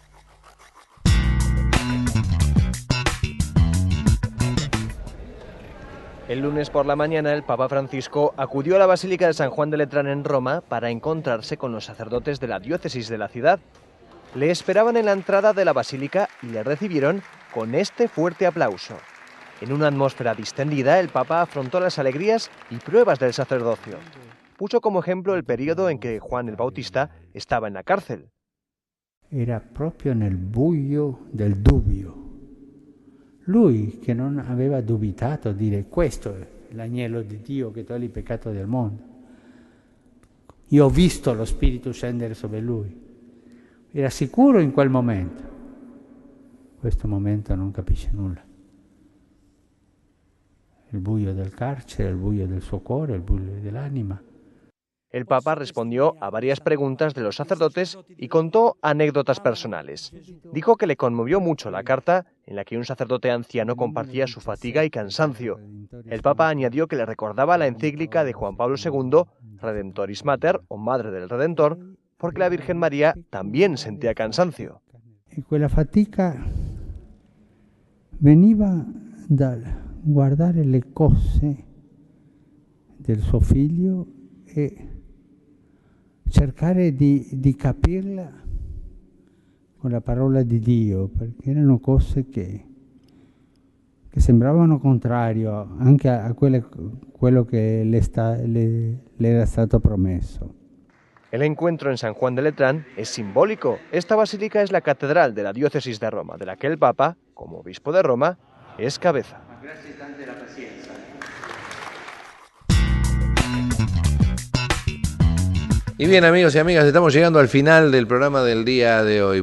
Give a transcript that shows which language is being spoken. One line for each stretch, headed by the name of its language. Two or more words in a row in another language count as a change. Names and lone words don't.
Spanish: El lunes por la mañana el Papa Francisco acudió a la Basílica de San Juan de Letrán en Roma para encontrarse con los sacerdotes de la diócesis de la ciudad. Le esperaban en la entrada de la basílica y le recibieron con este fuerte aplauso. En una atmósfera distendida, el Papa afrontó las alegrías y pruebas del sacerdocio. Puso como ejemplo el periodo en que Juan el Bautista estaba en la cárcel.
Italian: Era proprio nel buio del dubbio. Lui che non aveva dubitato a dire questo è l'agnello di Dio che toglie il peccato del mondo. Io ho visto lo Spirito scendere sobre lui. Era sicuro in quel momento. In questo momento non capisce nulla. Il buio del carcere, il buio del suo cuore, il buio dell'anima.
Spanish: El Papa respondió a varias preguntas de los sacerdotes y contó anécdotas personales. Dijo que le conmovió mucho la carta en la que un sacerdote anciano compartía su fatiga y cansancio. El Papa añadió que le recordaba la encíclica de Juan Pablo II, Redemptoris Mater, o Madre del Redentor, porque la Virgen María también sentía cansancio.
Italian: E quella fatica veniva dal guardare le cose del suo figlio e cercare di capirla con la parola di Dio, perché erano cose che sembravano contrario anche a quello che le era stato promesso.
Spanish: El encuentro en San Juan de Letrán es simbólico. Esta basílica es la catedral de la diócesis de Roma, de la que el Papa, como obispo de Roma, es cabeza. Y bien, amigos y amigas, estamos llegando al final del programa del día de hoy.